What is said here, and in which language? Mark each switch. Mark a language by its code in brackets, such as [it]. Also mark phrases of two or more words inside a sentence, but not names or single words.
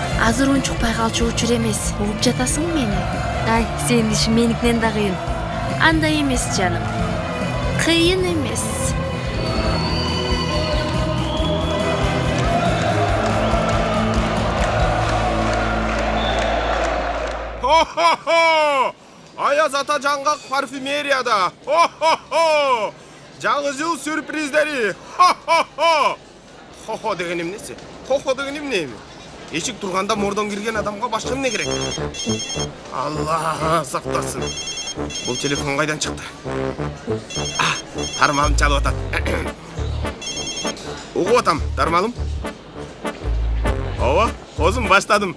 [ky] азыр унчукпай калчу учур эмес. Угуп жатасыңбы мени? Ай, сенин ишин меникинен да кыйын. Андай эмес жаным. Кыйын эмес. Хо-хо-хо! Аяз ата жаңғақ парфюмерияда. Хо-хо-хо! Жаңы жыл сюрприздери. Хо-хо-хо! Хо-хо деген эмнеси? Хо-хо деген эмне? Эшик турганда мордон кирген адамга башка эмне керек? Алла сактасын. Бул телефон кайдан чыкты? Тармалым чалып атат. Угуп атам, тармалым. Ооба, козум баштадым.